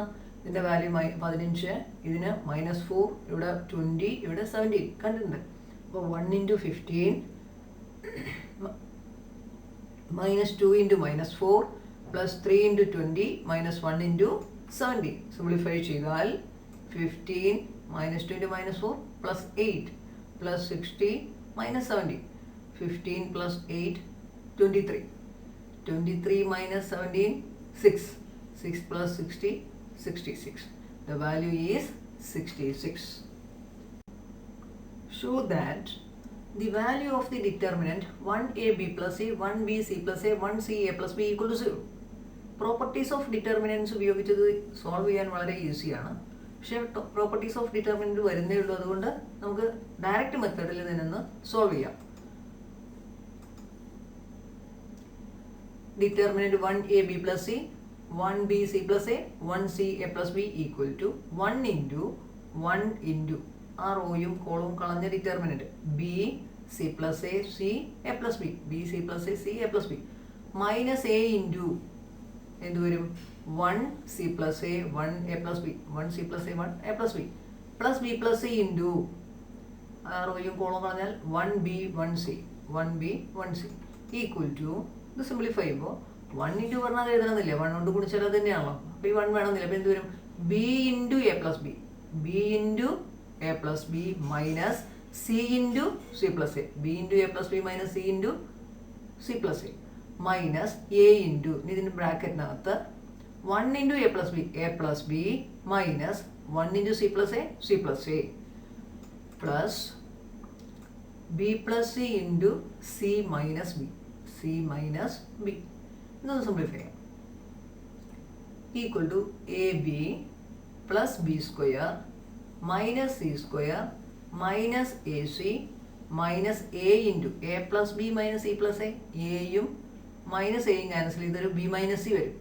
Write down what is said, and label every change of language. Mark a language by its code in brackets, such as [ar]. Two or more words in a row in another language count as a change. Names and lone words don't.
[ml] ഇതിൻ്റെ വാല്യൂ 15 ഇതിന് -4 ഇവിടെ 20 ഇവിടെ 17 കണ്ടിട്ടുണ്ട്. [en] അപ്പോൾ 1 into 15 -2 into -4 +3 into 20 -1 into 17 simplify ചെയ്താൽ 15 -2 into -4 plus 8 plus 60 minus 70 15 plus 8 23 23 minus 17 6 6 plus 60 66 the value is 66. Show that the value of the determinant 1ab plus a, 1bc plus a, 1ca plus b equal to 0. properties of determinants [ml] ഉപയോഗിച്ചത് സോൾവ് ചെയ്യാൻ വളരെ ഈസിയാണ്. പക്ഷേ [en] properties of determinant [ml] വരുന്നേ ഉള്ളൂ. അതുകൊണ്ട് നമുക്ക് ഡയറക്റ്റ് മെത്തേഡിൽ നിന്ന് സോൾവ് ചെയ്യാം. [en] ഡിറ്റർമിനൻറ്റ് 1ab plus c, 1bc plus a, 1ca plus b equal to 1 into 1 into [ml] ആ റോയും കോളവും കളഞ്ഞ [en] ഡിറ്റർമിനൻറ്റ് b c plus a, c a plus b, b c plus a, c a plus b minus a into [ml] എന്ത് വരും [en] 1 c plus a, 1 a plus b, 1 c plus a, 1 a plus b plus b plus c into [ml] ആ റോയും കോളവും കളഞ്ഞാൽ [en] 1b 1c, 1b 1c equal to [ml] ഇത് സിംപ്ലിഫൈ ചെയ്യുമ്പോൾ 1 ഇൻറ്റു പറഞ്ഞാൽ എഴുതണമെന്നില്ല, 1 കൊണ്ട് ഗുണിച്ചാൽ അത് തന്നെയാണല്ലോ. അപ്പോൾ ഈ 1 വേണമെന്നില്ല. അപ്പോൾ എന്ത് വരും [en] b into a plus b, b into a plus b minus c into c plus a, b into a plus b minus c into c plus a minus a into [ml] ഇതിൻ്റെ ബ്രാക്കറ്റിനകത്ത് [en] 1 into a plus b minus 1 into c plus a plus b plus c into c minus b [ml] ഇതൊന്ന് സിംപ്ലിഫൈ ചെയ്യാം. [en] equal to ab plus b square minus c square minus a c minus a into a plus b minus c plus [ml] എയും മൈനസ് എയും ക്യാൻസൽ ചെയ്തൊരു ബി മൈനസ് സി വരും.